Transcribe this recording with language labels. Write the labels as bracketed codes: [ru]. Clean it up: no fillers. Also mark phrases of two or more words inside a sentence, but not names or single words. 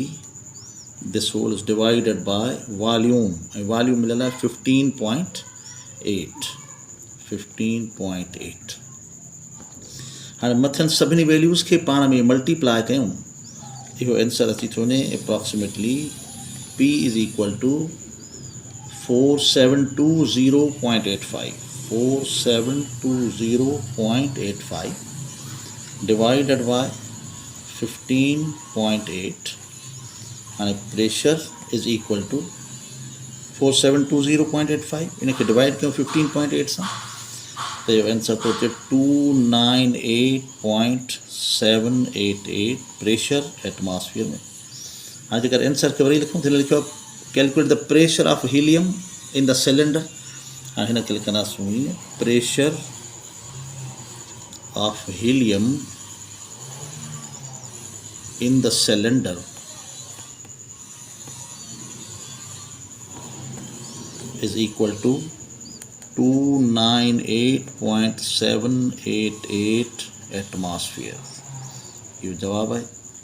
[en] This whole is divided by volume. [sd] Volume मिलल है 15.8. हाँ मथन सभिनी वैल्यूज़ के पाण में मल्टीप्लाई कयूं इहो आंसर अची थो वञे [en] approximately P is equal to [sd] 4720.85. [en] 4720.85 divided by 15.8. [sd] हाँ [en] pressure is equal to [sd] 4720.85 इनके डिवाइड कयूं 15.8 सां तो ये आंसर तो 298.788 [en] pressure atmosphere [sd] में. हाँ जेकर आंसर के वरी लिखूं तो लिखो [en] calculate the pressure of helium in the cylinder. [sd] हाँ हिन खे लिखंदासीं [en] pressure of helium in the cylinder is equal to [sd] 298.788 एटमॉस्फेयर. [hi] ये जवाब है.